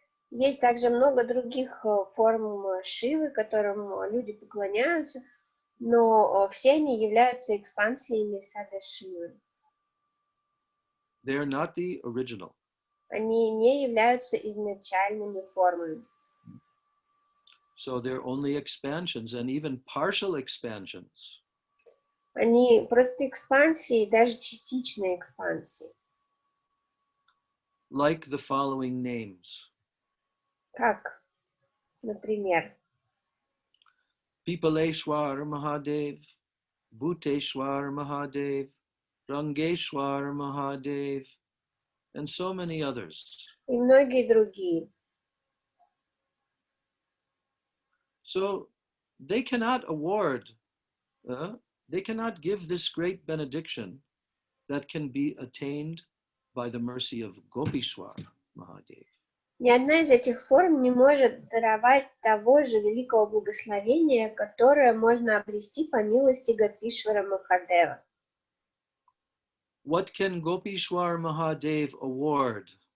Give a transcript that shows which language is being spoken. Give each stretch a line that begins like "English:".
Russian: Есть также много других форм Шивы, которым люди поклоняются, но все они являются экспансиями сада Шивы.
English: They are not the original.
Russian: Они не являются изначальными формами.
English: So they're only expansions and even partial expansions.
Russian: Они просто экспансии, даже частичные экспансии.
English: Like the following names.
Russian: Как Например,
English: Pipaleshwar Mahadev, Bhuteshwar Mahadev, Rangeshwar Mahadev, and so many others.
Russian: и многие другие.
English: So they cannot award, they cannot give this great benediction that can be attained by the mercy of Gopishwar Mahadev.
Russian: Ни одна из этих форм не может даровать того же великого благословения, которое можно обрести по милости Гопишвара Махадева.
English: What can Gopishwar Mahadev award?